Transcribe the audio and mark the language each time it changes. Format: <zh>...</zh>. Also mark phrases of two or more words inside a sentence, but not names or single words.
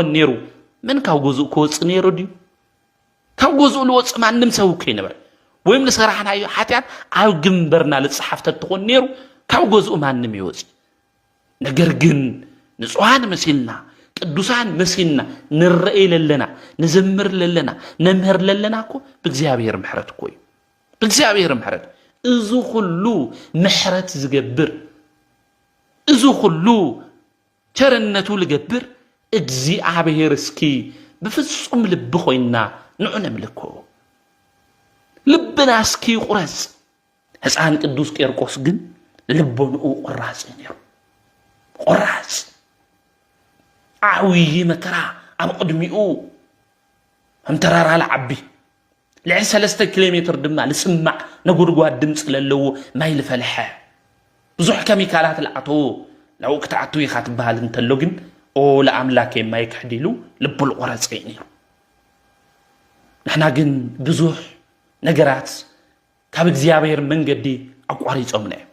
<ti>ነይሩ ምን ካብ ገዝኡ ክወፅእ ነይሩ ድዩ ካብ ገዝኡ ልወፅእ ማንም ሰብ እኮ ይነበር ወይም ልሰራሕናዮ ኃጢአት ኣብ ግንበርና ልጽሓፍ ተትኾን ነይሩ ካብ ገዝኡ ማንም ይወፅእ ነገር ግን ንጹሃን መሲልና ቅዱሳን መሲልና ንረአይ ለለና ንዘምር ለለና ነምህር ለለና እኮ በእግዚአብሔር ምሕረት እኮ በእግዚአብሔር ምሕረት እዙ ሁሉ ምሕረት ዝገብር እዙ ሁሉ ቸርነቱ ልገብር እግዚአብሔር እስኪ በፍጹም ልብ ኾይና ንዑ ነምልኮ ልብና እስኪ ቁረጽ ሕፃን ቅዱስ ቂርቆስ ግን ልቦንኡ ቁራጽ ነይሩ ቁራጽ ዓውይ መከራ ኣብ ቅድሚኡ ኣምተራራ ለዓቢ ልዕሊ 3 ኪሎሜትር ድማ ልጽማዕ ነጉድጓድ ድምፂ ለለዎ ማይ ልፈልሐ ብዙሕ ኬሚካላት ለኣተዎ ናብኡ ክትኣቱ ኢኻ ትበሃል እንተሎ ግን ለኣምላከ ማይ ክሕዲሉ ልቡ ልቆረጸ ነይሩ ንሕና ግን ብዙሕ ነገራት ካብ እግዚአብሔር መንገዲ ኣቋሪጾምና</ti>